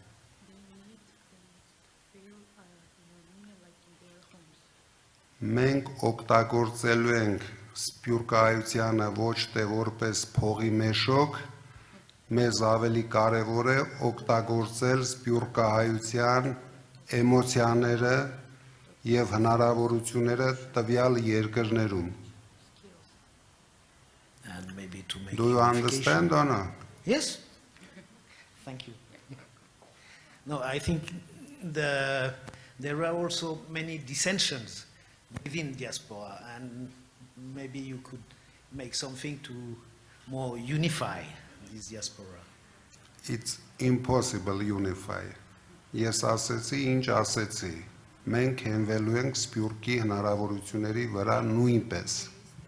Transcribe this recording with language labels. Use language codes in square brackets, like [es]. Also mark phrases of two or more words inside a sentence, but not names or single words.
[hy] Մենք օգտագործելու ենք սփյուռքահայությանը ոչ թե որպես փողի մեշոք, մեզ ավելի կարևոր է օգտագործել սփյուռքահայության էմոցիաները եւ հնարավորությունները տվյալ երկրներում։ [en] And maybe to make Do you understand or not? Yes. Thank you. No, I think there are also many dissensions within diaspora, and maybe you could make something to more unify this diaspora. It's impossible unify. [hy] Ես ասեցի, ինչ ասեցի։ Մենք հենվելու ենք սփյուռքի հնարավորությունների վրա նույնպես։